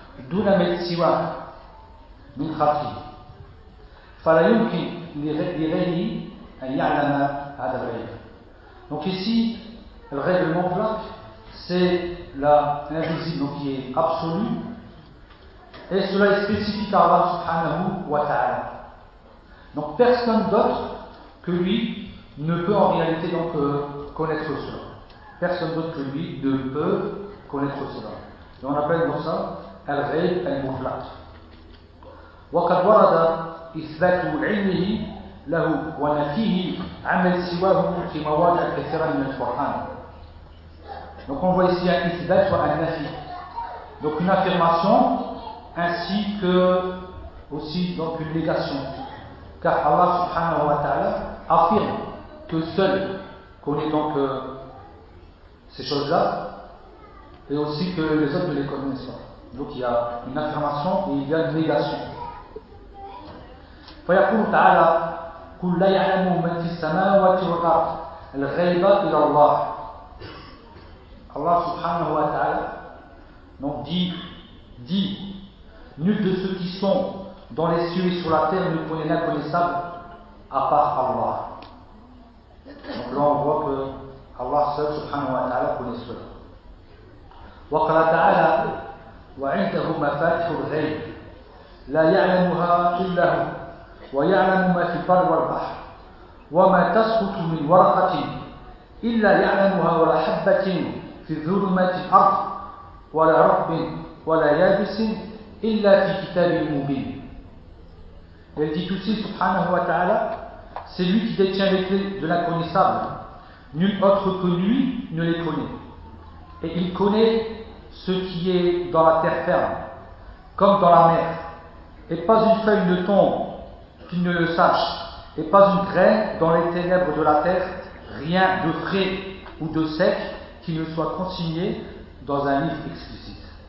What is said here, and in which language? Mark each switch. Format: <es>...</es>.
<ar>دون ما سوى من خطيه فلا يمكن لغيره ان يعلم هذا الغيب.</ar> <fr>Donc ici le ghaib al-mutlaq c'est l'invisible qui est absolu et cela est spécifique à Allah subhanahu wa ta'ala. Donc personne d'autre que lui ne peut en réalité donc connaître cela. Personne d'autre que lui ne peut connaître cela. Et on appelle donc ça الغيب المطلق.</fr> <ar>وقد ورد إثبات علمه له ونفيه عمل سواه في مواضع كثيرة من القرآن.</ar> <fr>Donc on voit ici un إثبات ou un نفي. Donc une affirmation ainsi que aussi donc une négation. Car Allah subhanahu wa ta'ala affirme que seul connaît donc ces choses-là et aussi que les autres ne les connaissent pas. Donc il y a une affirmation et il y a une négation.</fr> <ar>فَيَقُولُ تَعَالَى قُلْ لَا يَعْلَمُ مَنْ فِي السَّمَاوَاتِ وَالْأَرْضِ الْغَيْبَ إِلَى اللَّهِ.</ar> <fr>Allah subhanahu wa ta'ala donc dit nul de ceux qui sont dans les cieux et sur la terre ne connaît l'inconnaissable à part Allah. Donc là on voit que Allah seul subhanahu wa ta'ala connaît cela.</fr> <ar>وَقَالَ تَعَالَى وعنده مفاتيح الغيب لا يعلمها إلا هو ويعلم ما في البر والبحر وما تسقط من ورقة إلا يعلمها ولا حبة في ظلمات الأرض ولا رطب ولا يابس إلا في كتاب مبين.</ar> <fr>Il dit aussi سبحانه وتعالى c'est lui qui détient les clés de l'inconnaissable. Nul autre que lui ne les connaît. Et il connaît ce qui est dans la terre ferme, comme dans la mer, et pas une feuille ne tombe qu'il ne le sache, et pas une graine dans les ténèbres de la terre, rien de frais ou de sec qui ne soit consigné dans un livre explicite.</fr>